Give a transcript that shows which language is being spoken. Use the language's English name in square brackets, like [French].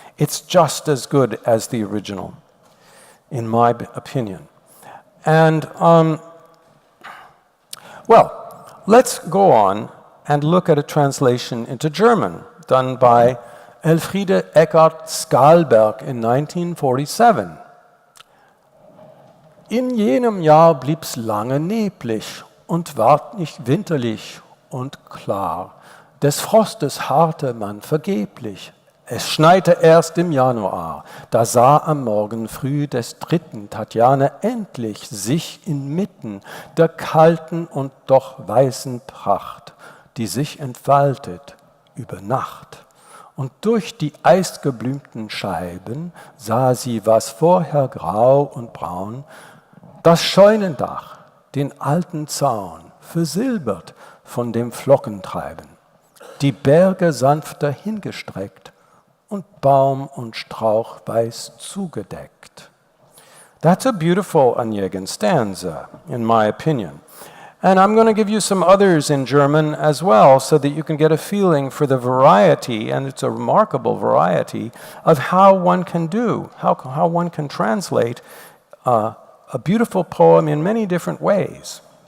[English] It's just as good as the original, in my opinion. And well, let's go on and look at a translation into German done by Elfriede Eckart-Skalberg in 1947. [German] In jenem Jahr blieb's lange neblig und ward nicht winterlich und klar. Des Frostes harrte man vergeblich. Es schneite erst im Januar, da sah am Morgen früh des 3. Tatjane endlich sich inmitten der kalten und doch weißen Pracht, die sich entfaltet über Nacht. Und durch die eisgeblümten Scheiben sah sie, was vorher grau und braun, das Scheunendach, den alten Zaun, versilbert von dem Flockentreiben, die Berge sanfter hingestreckt, und Baum und Strauch weiß zugedeckt. [English] That's a beautiful Onegin stanza, in my opinion. And I'm going to give you some others in German as well so that you can get a feeling for the variety, and it's a remarkable variety, of how one can do, how one can translate a beautiful poem in many different ways.